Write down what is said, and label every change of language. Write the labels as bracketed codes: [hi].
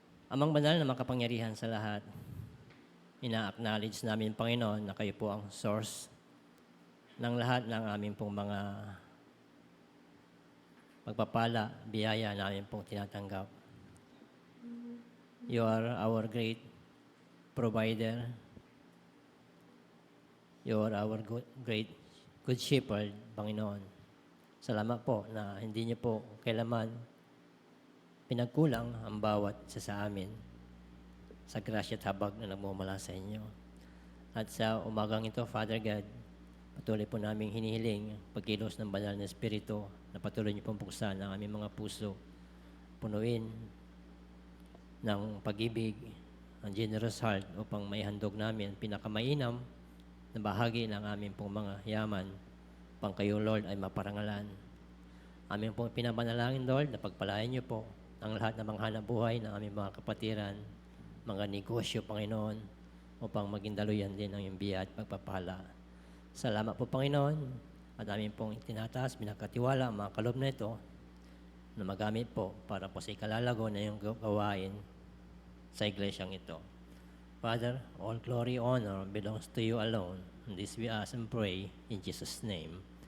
[tl] Amang banal na makapangyarihan sa lahat, ina-acknowledge namin, Panginoon, na kayo po ang source ng lahat ng aming pong mga pagpapala, biyaya namin pong tinatanggap. [en] You are our great provider. You are our great good shepherd, Panginoon. [tl] Salamat po na hindi niyo po kailaman pinagkulang ang bawat isa sa amin sa grasya at habag na nagmumula sa inyo. At sa umagang ito, Father God, patuloy po naming hinihiling pagkilos ng banal na Espiritu na patuloy niyo pong buksan ang aming mga puso, punuin ng pag-ibig, ang [en] generous heart [tl] upang maihandog namin pinakamainam na bahagi ng aming pong mga yaman upang kayo, Lord, ay maparangalan. Aming pong pinapanalangin, Lord, na pagpalain niyo po ang lahat ng mga hanapbuhay ng aming mga kapatiran, mga negosyo, Panginoon, upang maging daluyan din ang iyong biya at pagpapala. Salamat po, Panginoon, at aming pong tinataas, binakatiwala ang mga kalob na ito na magamit po para po sa ikalalago na iyong gawain sa iglesyang ito. [en] Father, all glory, honor belongs to you alone. And this we ask and pray in Jesus' name.